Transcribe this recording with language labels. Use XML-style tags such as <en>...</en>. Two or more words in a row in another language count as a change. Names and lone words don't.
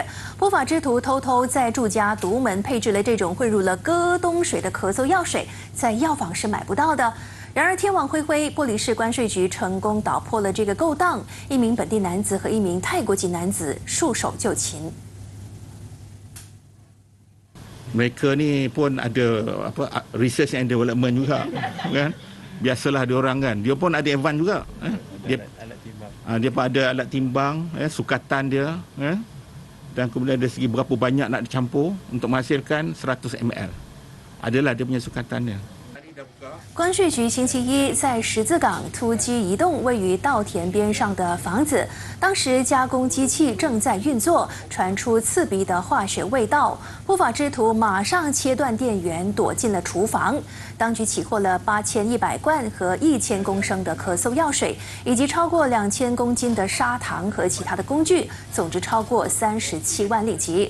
<zh>不法之徒偷偷在住家独门配置了这种混入了戈东水的咳嗽药水，在药房是买不到的。然而天网恢恢，玻璃市关税局成功捣破了这个勾当，一名本地男子和一名泰国籍男子束手就擒。</zh> <ms>Mereka ni pun ada</ms> <en>research and development</en> <ms>juga, kan? Biasalah dia orang kan, dia pun ada advance juga. Dia pun ada alat timbang, sukatan dia, dan kemudian dari segi berapa banyak nak dicampur untuk menghasilkan 100 ml. Adalah dia punya sukatan dia.</ms> <zh>关税局星期一在十字港突击移动位于稻田边上的房子，当时加工机器正在运作，传出刺鼻的化学味道。不法之徒马上切断电源，躲进了厨房。当局起获了8100罐和1000公升的咳嗽药水，以及超过2000公斤的砂糖和其他的工具，总值超过37万令吉。</zh>